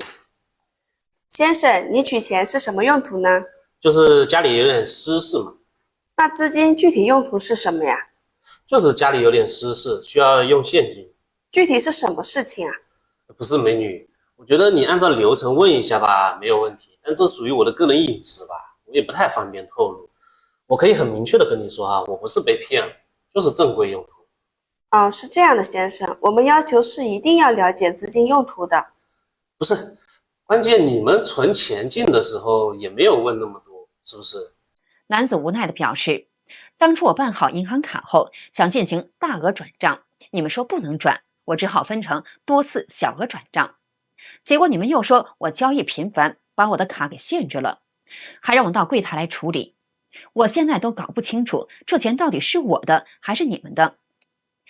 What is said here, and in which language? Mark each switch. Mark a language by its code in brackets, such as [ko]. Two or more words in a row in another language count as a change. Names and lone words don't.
[zh] 先生，你取錢是什麼用途呢？就是家裡有點私事嘛。那資金具體用途是什麼呀？就是家裡有點私事，需要用現金。具體是什麼事情啊？不是美女，我覺得你按照流程問一下吧，沒有問題。但這屬於我的個人隱私吧，我也不太方便透露。我可以很明確的跟你說啊，我不是被騙了，就是正規用途。哦，是這樣的，先生，我們要求是一定要了解資金用途的。不是，關鍵你們存錢進的時候也沒有問那麼多，是不是？男子無奈地表示，當初我辦好銀行卡後，想進行大額轉賬，你們說不能轉，我只好分成多次小額轉賬。結果你們又說我交易頻繁，把我的卡給限制了，還讓我到櫃檯來處理。我現在都搞不清楚，這錢到底是我的還是你們的。